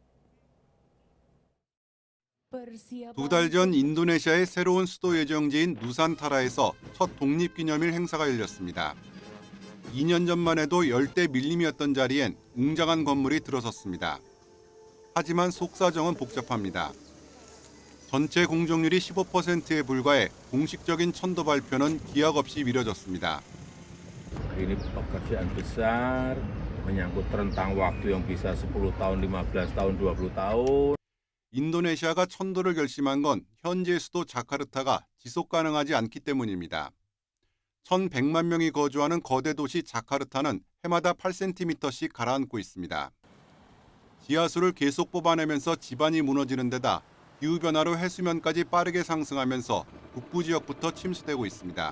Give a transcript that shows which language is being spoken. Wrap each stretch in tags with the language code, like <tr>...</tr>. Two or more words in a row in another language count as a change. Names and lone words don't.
<ko>2달 전 인도네시아의 새로운 수도 예정지인 누산타라에서 첫 독립기념일 행사가 열렸습니다. 2년 전만 해도 열대 밀림이었던 자리엔 웅장한 건물이 들어섰습니다. 하지만 속사정은 복잡합니다. 전체 공정률이 15%에 불과해 공식적인 천도 발표는 기약 없이 미뤄졌습니다.</ko> <id>Ini pekerjaan besar menyangkut rentang waktu yang bisa 10 tahun, 15 tahun, 20 tahun.</id> <ko>인도네시아가 천도를 결심한 건 현재 수도 자카르타가 지속 가능하지 않기 때문입니다. 1,100만 명이 거주하는 거대 도시 자카르타는 해마다 8cm씩 가라앉고 있습니다. 지하수를 계속 뽑아내면서 지반이 무너지는 데다 기후변화로 해수면까지 빠르게 상승하면서 북부 지역부터 침수되고 있습니다.</ko>